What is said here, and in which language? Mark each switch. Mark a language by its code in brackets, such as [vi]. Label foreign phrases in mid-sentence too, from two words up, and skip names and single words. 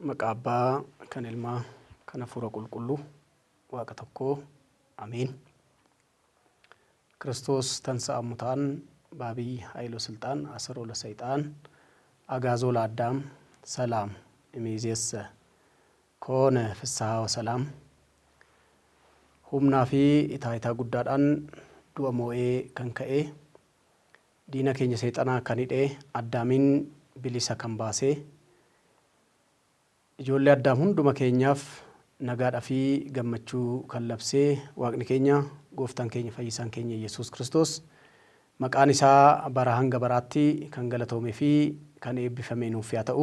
[om] Abbaa, kan Ilmaa, kan Hafuura Qulqulluu, Waaqa tokkoo, Ameen. [gez] ክርስቶስ ተንሥአ እሙታን በዐቢይ ኃይል ወሥልጣን አሰሮ ለሰይጣን አግዓዞ ለአዳም ሰላም እምይእዜሰ ኮነ ፍስሐ ወሰላም። [om] humnaa fi taayitaa guddaadhaan du'a moo'ee kan ka'e diina keenya seexanaa kan hidhee Addaamiin bilisa kan baasee ijoollee Addaam hunduma keenyaaf nagaadhaa fi gammachuu kan labsee Waaqni keenya gooftaan keenya fayyisaan keenya Yesuus Kiristoos maqaan isaa bara hanga baraatti kan galatoomee fi kan eebbifame nuuf haa ta'u.